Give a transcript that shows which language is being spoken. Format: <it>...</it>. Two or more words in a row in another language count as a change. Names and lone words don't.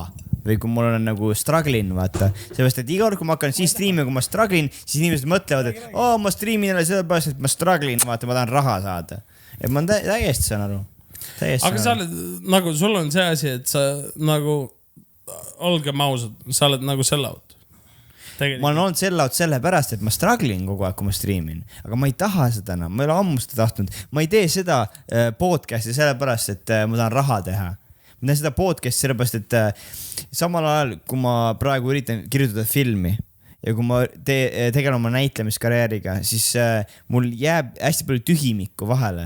<et>Või kui mul on nagu struggling, vaata. Sellepärast, et iga kord, kui ma hakkan siis striimima, kui ma struggling, siis inimesed mõtlevad, et ma striimin jälle sellepärast, et ma struggling, vaata, ma tahan raha saada. Et ma täiesti saan aru. Aga sa oled, nagu sul on see asi, et sa nagu, olgem ausad, sa oled nagu sell-out. Ma olen olnud sell-out sellepärast, et ma struggling kogu aeg, kui ma striimin. Aga ma ei taha seda enam, ma ei ole ammu seda tahtnud. Ma ei tee seda podcasti sellepärast, et ma tahan raha teha. Ma teen seda podcasti sellepärast, et samal ajal, kui ma praegu üritan kirjutada filmi ja kui ma tegelen oma näitlemiskarjääriga, siis mul jääb hästi palju tühimikku vahele.</et>